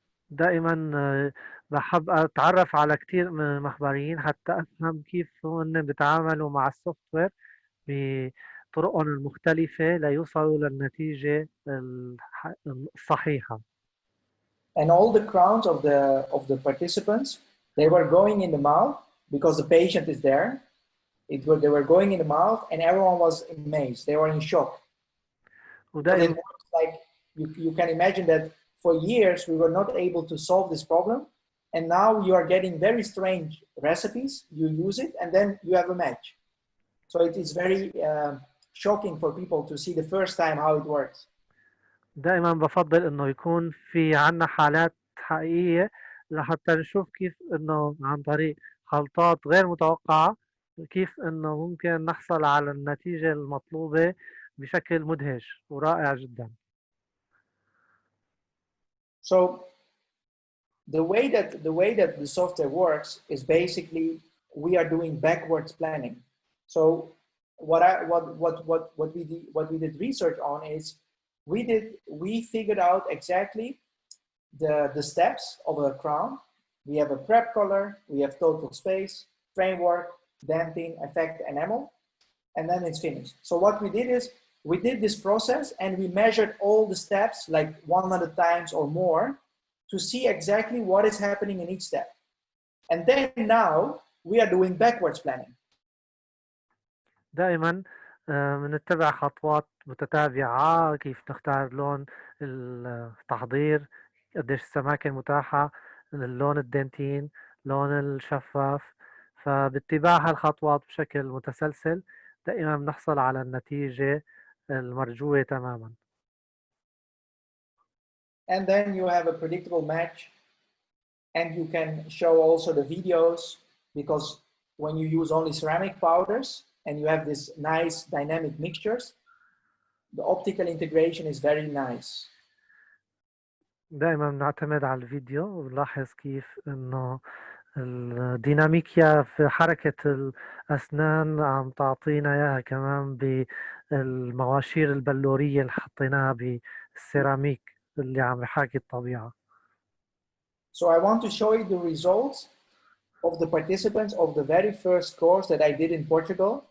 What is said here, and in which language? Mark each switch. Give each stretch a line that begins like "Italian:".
Arabic: دائما بحب أتعرف على كثير من المخبرين حتى أفهم كيف هن بيتعاملوا مع السوفت وير بطرقهم المختلفة ليوصلوا للنتيجة الصحيحة.
English: And all the crowns of the participants, they were going in the mouth because the patient is there. They were going in the mouth, and everyone was amazed. They were in shock. But it was like you can imagine that for years we were not able to solve this problem, and now you are getting very strange recipes. You use it, and then you have a match. So it is very shocking for people to see the first time how it works.
Arabic: دائما بفضل انه يكون في عنا حالات حقيقية لحتى نشوف كيف انه عن طريق خلطات غير متوقعة كيف انه ممكن نحصل على النتيجة المطلوبة بشكل مدهش ورائع جدا.
English: So the way that the software works is basically we are doing backwards planning. So what we did research on is we figured out exactly the steps of a crown. We have a prep color, we have total space, framework, damping, effect, enamel, and then it's finished. So what we did is we did this process and we measured all the steps like 100 times or more to see exactly what is happening in each step. And then now we are doing backwards planning.
Arabic: دائما بنتبع خطوات متتابعة، كيف نختار لون التحضير، قديش السماكة متاحة، اللون الدنتين، لون الشفاف، فباتباع هالخطوات بشكل متسلسل دائما بنحصل على النتيجة المرجوة تماما.
English: And then you have a predictable match, and you can show also the videos, because when you use only ceramic powders and you have this nice dynamic mixtures, the optical integration is very nice.
Arabic: دائما بنعتمد على الفيديو وبنلاحظ كيف انه الديناميكيا في حركة الأسنان عم تعطينا إياها كمان بالمواشير البلورية اللي حطيناها بالسيراميك اللي عم يحاكي الطبيعة.
English: So I want to show you the results of the participants of the very first course that I did in Portugal.